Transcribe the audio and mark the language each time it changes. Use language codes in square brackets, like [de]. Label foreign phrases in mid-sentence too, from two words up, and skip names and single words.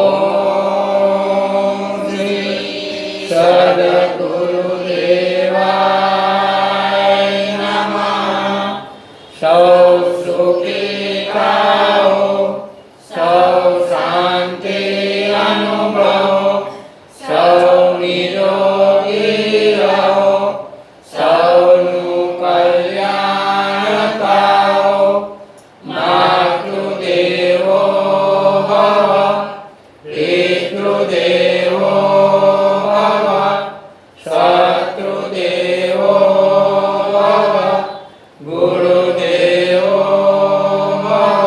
[sa] ओम श्री सद्गुरुदेवाय नमः। [gu] સૌ સુખી થાઓ, સૌ શાંતિ અનુભવ, સૌ નિરોગી રહો, સૌનું કલ્યાણ થાઓ। [sa] मातृदेवो भव, पितृदेवो भव, शत्रुदेवो भव, गुरुदेवो भव।